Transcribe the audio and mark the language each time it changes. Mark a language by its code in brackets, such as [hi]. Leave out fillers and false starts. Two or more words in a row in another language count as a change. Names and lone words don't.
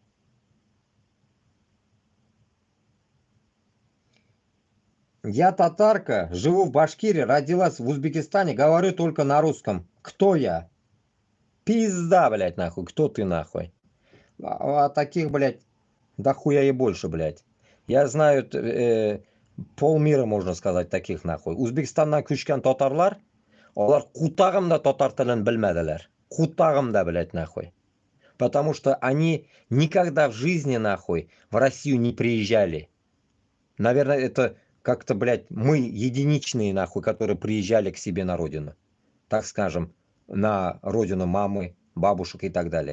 [ru] Я татарка, живу в Башкирии, родилась в Узбекистане, говорю только на русском. Кто я? Пизда, блядь, нахуй. Кто ты, нахуй? А таких, блядь, дохуя и больше, блядь. Я знаю полмира, можно сказать, таких, нахуй. [tt] Узбекистаннан күчкән татарлар, олар кутагымда татар телен белмәделәр. Кутагымда, [ru] блядь, нахуй. Потому что они никогда в жизни, нахуй, в Россию не приезжали. Наверное, это как-то, блядь, мы единичные, нахуй, которые приезжали к себе на родину. Так скажем, на родину мамы, бабушек и так далее.